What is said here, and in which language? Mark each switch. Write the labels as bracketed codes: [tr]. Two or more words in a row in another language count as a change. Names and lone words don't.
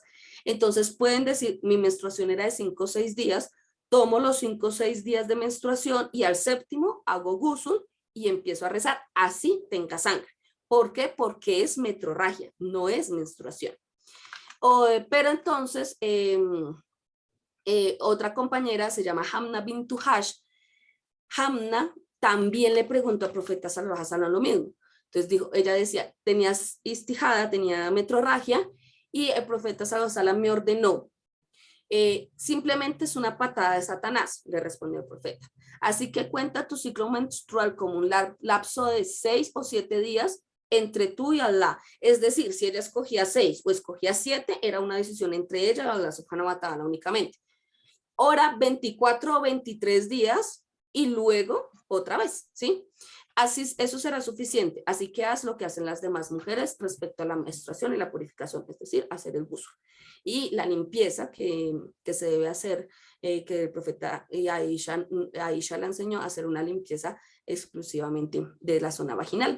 [es] Entonces pueden decir: mi menstruación era de 5 o 6 días, tomo los 5 o 6 días de menstruación y al séptimo hago ghusl y empiezo a rezar, así tenga sangre. ¿Por qué? Porque es metrorragia, no es menstruación. Pero entonces, otra compañera se llama Hamna bint Hash. Hamna también le preguntó al profeta [ar] صلى الله عليه وسلم [es] lo mismo. Entonces dijo, ella decía: tenías istijada, tenía metrorragia, y el profeta [ar] صلى الله عليه وسلم [es] me ordenó. Simplemente es una patada de Satanás, le respondió el profeta. Así que cuenta tu ciclo menstrual como un lapso de 6 o 7 días entre tú y Allah. Es decir, si ella escogía 6 o escogía 7, era una decisión entre ella y Allah [ar] سبحانه وتعالى [es] únicamente. Ahora 24 o 23 días y luego otra vez, ¿sí? Así, eso será suficiente. Así que haz lo que hacen las demás mujeres respecto a la menstruación y la purificación, es decir, hacer el ghusl. Y la limpieza que se debe hacer, que el profeta Aisha le enseñó a hacer una limpieza exclusivamente de la zona vaginal.